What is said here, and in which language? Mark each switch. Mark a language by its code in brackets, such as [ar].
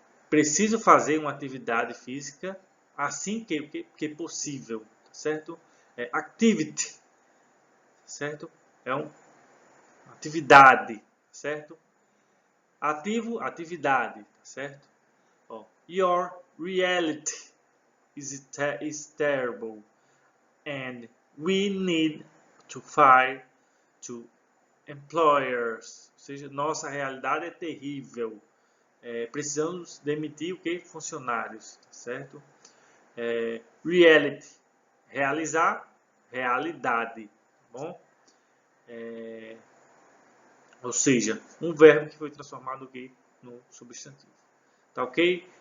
[pt] Preciso fazer uma atividade física assim que possível, tá certo? Activity, certo? É uma atividade, certo? Ativo, atividade, tá certo? [en] Ó, your reality is terrible and we need to fire to employers. [pt] Ou seja, nossa realidade é terrível. Precisamos demitir o que? Funcionários, tá certo? Reality, realizar, realidade, tá bom? Ou seja, um verbo que foi transformado aqui no substantivo. Tá ok?